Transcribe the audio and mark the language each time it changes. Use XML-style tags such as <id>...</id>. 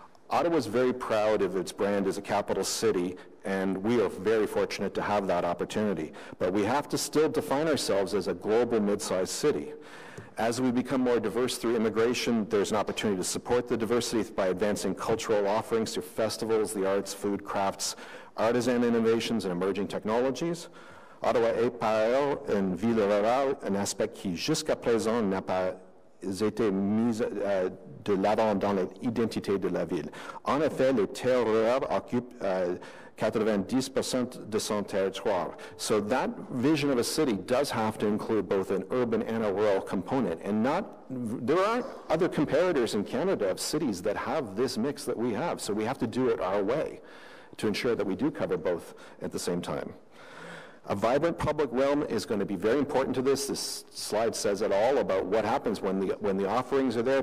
<en>Ottawa is very proud of its brand as a capital city, and we are very fortunate to have that opportunity. But we have to still define ourselves as a global mid-sized city. As we become more diverse through immigration, there's an opportunity to support the diversity by advancing cultural offerings through festivals, the arts, food, crafts, artisan innovations, and emerging technologies.</en> <fr>Ottawa est par ailleurs une ville rurale, un aspect qui jusqu'à présent n'a pas été mis de l'avant dans l'identité de la ville. En effet, les terres rurales occupent 90% de son territoire.</fr> <en>So that vision of a city does have to include both an urban and a rural component. And there aren't other comparators in Canada of cities that have this mix that we have. So we have to do it our way to ensure that we do cover both at the same time. A vibrant public realm is going to be very important to this. This slide says it all about what happens when the offerings are there.</en>